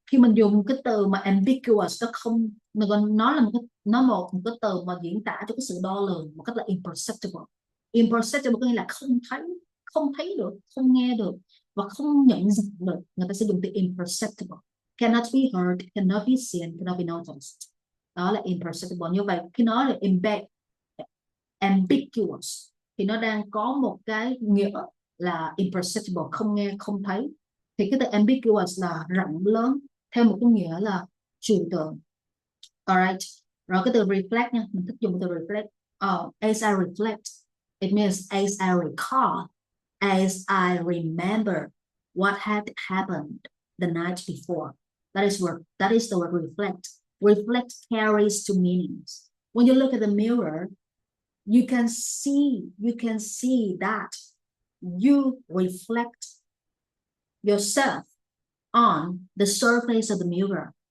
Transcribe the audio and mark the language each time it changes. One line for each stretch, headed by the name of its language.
Vietnamese: Khi mình dùng cái từ mà ambiguous, nó là một cái từ mà diễn tả cho cái sự đo lường một cách là imperceptible. Imperceptible có nghĩa là không thấy được, không nghe được và không nhận diện được. Người ta sẽ dùng từ imperceptible.
English: Cannot be heard, cannot be seen, cannot be noticed.
Vietnamese: Đó là imperceptible. Như vậy khi nói là ambiguous thì nó đang có một cái nghĩa là imperceptible, không nghe, không thấy. Thì cái từ ambiguous là rộng lớn theo một cái nghĩa là trừu tượng. Alright. Rồi cái từ reflect nha, mình thích dùng từ reflect.
English: As I reflect, it means as I recall, as I remember what had happened the night before. That is the word reflect. Reflect carries two meanings. When you look at the mirror, you can see that you reflect yourself on the surface of the mirror.